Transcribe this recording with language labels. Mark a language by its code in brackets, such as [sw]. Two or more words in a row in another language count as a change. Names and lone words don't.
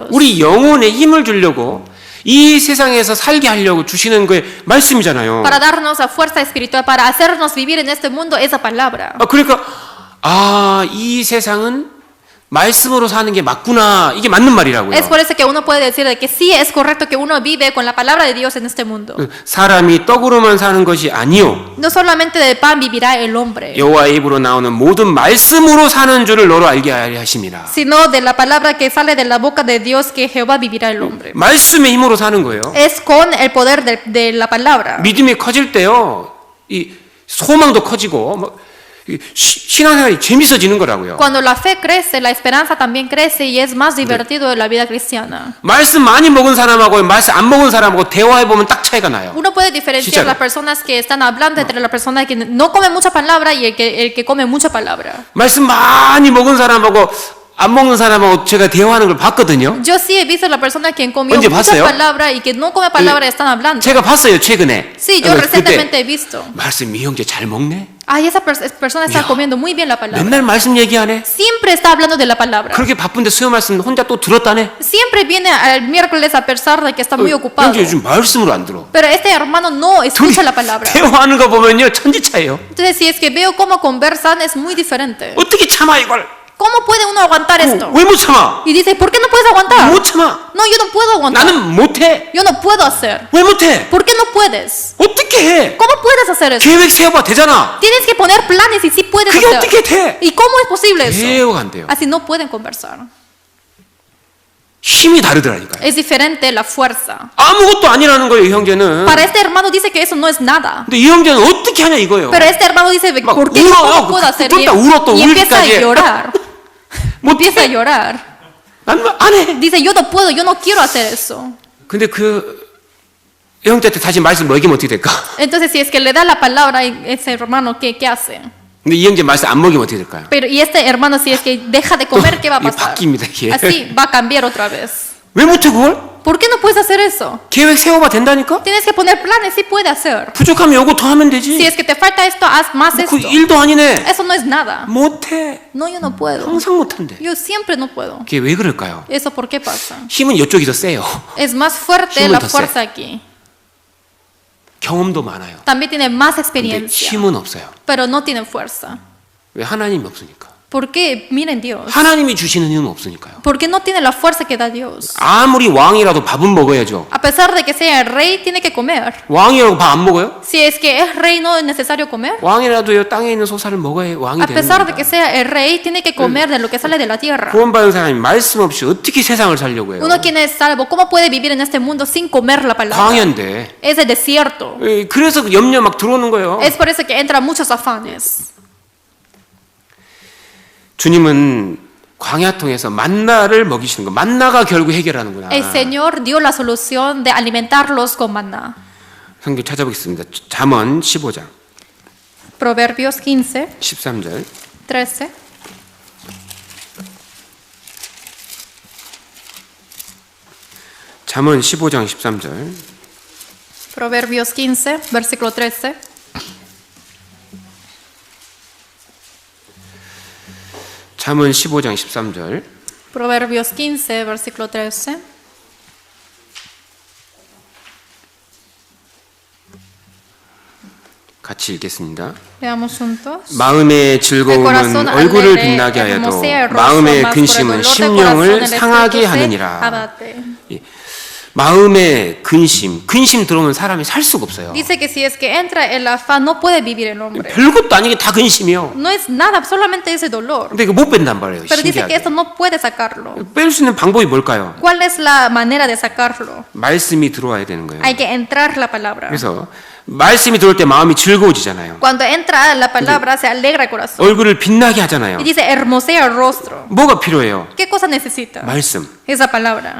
[ko] 우리 영혼에 힘을 주려고 이 세상에서 살게 하려고 주시는 게 말씀이잖아요. [es] Para darnos la fuerza espiritual, para hacernos vivir en este mundo, esa palabra. [ko] 그러니까 이 세상은 말씀으로 사는 게 맞구나. 이게 맞는 말이라고요. [es] Es por eso que uno puede decir de que sí es correcto que uno vive con la palabra de Dios en este mundo. [ko] 사람이 떡으로만 사는 것이 아니요. [es] No solamente de pan vivirá el hombre, [ko] 여호와의 입으로 나오는 모든 말씀으로 사는 줄을 너로 알게 하려 하심이라. [es] sino de la palabra que sale de la boca de Dios que Jehová vivirá el hombre. [ko] 말씀의 힘으로 사는 거예요. [es] Es con el poder de la palabra. [ko] 믿음이 커질 때요. 이 소망도 커지고 막 신앙생활이 재밌어지는 거라고요. [es] Cuando la fe crece, la esperanza también crece y es más divertido en la vida cristiana. [ko] 말씀 많이 먹은 사람하고 말씀 안 먹은 사람하고 대화해 보면 딱 차이가 나요. [es] Uno puede diferenciar [ko] 진짜로. [es] las personas que están hablando entre la persona que no come mucha palabra y el que come mucha palabra. [ko] 말씀 많이 먹은 사람하고 안 먹는 사람하고 제가 대화하는 걸 봤거든요. [es] Yo sí he visto a la persona que comió [ko] 언제 [es] mucha [ko] 봤어요? [es] palabra y que no come palabra están hablando. [ko] 제가 봤어요, 최근에. [es] Sí, yo recientemente he visto. [ko] 말씀 이 형제 잘 먹네. [es] Ay, esa persona está Ya. comiendo muy bien la palabra. [ko] 맨날 말씀 얘기하네. [es] Siempre está hablando de la palabra. [ko] 그렇게 바쁜데 수요 말씀 혼자 또 들었다네. [es] Siempre viene el miércoles a pesar de que está muy ocupado. [ko] 형제 요즘 말씀으로 안 들어. [es] Pero este hermano no escucha la palabra. [ko] 대화하는 거 보면요, 천지차예요. [es] Entonces, si es que veo cómo conversan, es muy diferente. [ko] 어떻게 참아 이걸? [es] ¿Cómo puede uno aguantar esto? [ko] 왜 못 참아? [es] Y dice, ¿por qué no puedes aguantar? [ko] 못 참아. [es] No, yo no puedo aguantar. [ko] 나는 못해. [es] Yo no puedo hacer. [ko] 왜 못해? [es] ¿Por qué no puedes? [ko] 어떻게 해? [es] ¿Cómo puedes hacer eso? [ko] 계획 세워봐 되잖아. [es] Tienes que poner planes y sí puedes [ko] 그게 [es] hacer. [ko] 어떻게 돼? [es] ¿Y cómo es posible eso? [ko] 대화가 안 돼요. [es] Así no pueden conversar. [ko] 힘이 다르더라니까요. [es] Es diferente la fuerza. [ko] 아무것도 아니라는 거예요, 이 형제는. [es] Para este hermano dice que eso no es nada. [ko] 근데 이 형제는 어떻게 하냐 이거예요. [es] Pero este hermano dice, [ko] 막 [es] ¿por qué [ko] 울어요. [es] no puedo hacer? [ko] 또 울어, 또 [es] Y empieza a [ko] 울기까지 해. [es] llorar. Empieza a [ko] 못해. [es] llorar. [ko] 난 안 해. [es] Dice, yo no puedo, yo no quiero hacer eso. [ko] 근데 그 형제한테 다시 말씀 먹이면 어떻게 될까? [es] Entonces, si es que le da la palabra a ese hermano, ¿qué hace? [ko] 근데 이 형제 말씀 안 먹이면 어떻게 될까요? [es] Pero, y este hermano, si es que deja de comer, ¿qué va a [ko] 이게 [es] pasar? [ko] 바뀝니다, 이게. [es] Así va a cambiar otra vez. [ko] 왜 못해 그걸? [es] ¿Por qué no puedes hacer eso? [ko] 계획 세워봐 된다니까? [es] Tienes que poner planes, sí puede hacer. [ko] 부족하면 요거 더 하면 [es] Si [ko] 되지. [es] es que te falta esto, haz más [ko] 그 [es] esto. [ko] 일도 아니네. [es] Eso no es nada. [ko] 못해. [es] No, yo no puedo. [ko] 항상 못한대. [es] Yo siempre no puedo. [ko] 그게 왜 그럴까요? [es] ¿Eso por qué pasa? [ko] 힘은 이쪽이 더 세요. [es] Es más fuerte [ko] 힘은 [es] la [ko] 더 세. [es] fuerza aquí. [ko] 경험도 많아요. [es] También tiene más [ko] 근데 [es] experiencia, [ko] 힘은 없어요. [es] pero no tiene fuerza. [ko] 왜 하나님이 없으니까. [es] Porque miren Dios. [ko] 하나님이 주시는 힘은 없으니까요. [es] Porque no tiene la fuerza que da Dios. [ko] 아무리 왕이라도 밥은 먹어야죠. [es] A pesar de que sea el rey, tiene que comer. [ko] 왕이라고 밥 안 먹어요? [es] Si es que es rey, no es necesario comer. [ko] 왕이라도요 땅에 있는 소사를 먹어야 왕이 [es] A [ko] 되는 [es] pesar de que [ko] 겁니다. [es] sea el rey, tiene que comer de lo que sale de la tierra. [ko] 구원받은 사람이 말씀 없이 어떻게 세상을 살려고 해요? [es] Uno quien es salvo, ¿cómo puede vivir en este mundo sin comer la palabra? [ko] 광야인데. [es] Es el desierto. [ko] 그래서 그 염려 막 들어오는 거예요. [es] Es por eso que entran muchos afanes. [ko] 주님은 광야 통해서 만나를 먹이시는 거. 만나가 결국 해결하는구나. [es] El Señor dio la solución de alimentarlos con maná. [ko] 성경 찾아보겠습니다. 잠언 15장 [es] Proverbios 15, [ko] 13절. [es] 13. [ko] 잠언 15장 13절. [es] Proverbios 15, versículo 13. [ko] 잠언 15장 13절. [es] Proverbios 15, versículo 13. [ko] 같이 읽겠습니다. [es] Leamos juntos. [ko] 마음의 [es] El [ko] 즐거움은 [es] corazón [ko] 얼굴을 [es] alegre [ko] 빛나게 하여도 [es] hermosea el rostro, [ko] 마음의 [es] mas por el [ko] 근심은 [es] dolor del [ko] 심령을 [es] corazón el [ko] 상하게 [es] espíritu se [ko] 하느니라. [es] abate. [ko] 마음의 근심 들어오면 사람이 살 수가 없어요. [es] Dice que si es que entra el afán, no puede vivir el hombre. [ko] 별것도 아니게 다 근심이요. [es] No es nada, solamente ese dolor. [ko] 근데 이거 못 뺀단 말이에요. [es] Pero dice que [ko] 신기하게. [es] esto no puede sacarlo. [ko] 뺄 수 있는 방법이 뭘까요? [es] ¿Cuál es la manera de sacarlo? [ko] 말씀이 들어와야 되는 거예요. [es] Hay que entrar la palabra. [ko] 그래서 말씀이 들어올 때 마음이 즐거워지잖아요. [es] Cuando entra la palabra, se alegra el corazón. [ko] 얼굴을 빛나게 하잖아요. [es] Y dice, hermosea el rostro. [ko] 뭐가 필요해요? [es] ¿Qué cosa necesita? [ko] 말씀. [es] Esa palabra.